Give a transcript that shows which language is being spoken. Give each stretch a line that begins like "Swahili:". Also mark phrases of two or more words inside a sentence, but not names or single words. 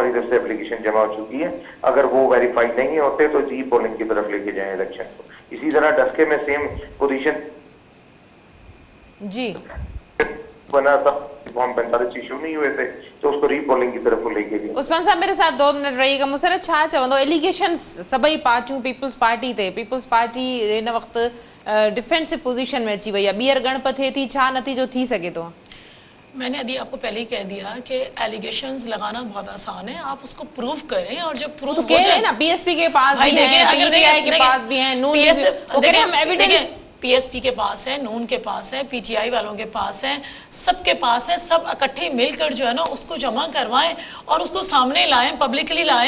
Urdu: ہماری طرف سے ایپلیکیشن جمع ہو چکی ہے، اگر وہ ویریفائی نہیں ہوتے تو ری پولنگ کی طرف لے کے جائے الیکشن کو. اسی طرح ڈسکہ میں
English: same position
Urdu: جی بنا تھا، فارم 45 ایشو نہیں ہوئے تھے تو اس کو ری پولنگ کی طرف لے کے گئے. عثمان صاحب میرے ساتھ 2 منٹ رہیے گا.
Sindhi: मुसरत छा चवंदो एलिगेशन सभई पार्टियूं पीपल्स पार्टी थे, पीपल्स पार्टी इन वक्त
English: defensive position
Sindhi: में अची वही है, ॿीहर गणप थिए थी, छा नतीजो थी सके तो?
Urdu: میں نے ابھی آپ کو پہلے ہی کہہ دیا کہ الیگیشنز لگانا بہت آسان ہے، آپ اس کو پروو کریں، اور جب پروو تو ہو کہہ رہے جائے ہیں نا پی ایس پی کے پاس بھی ہے، پی ٹی آئی کے پاس بھی ہے، نون کے بھی، وہ کہہ رہے ہیں ہم ایویڈنس پی ایس پی کے پاس ہے، نون کے پاس ہے، پی ٹی آئی والوں کے پاس ہے، سب کے پاس ہے، سب اکٹھے مل کر جو ہے نا اس کو جمع کروائیں اور اس کو سامنے لائیں، پبلکلی لائیں.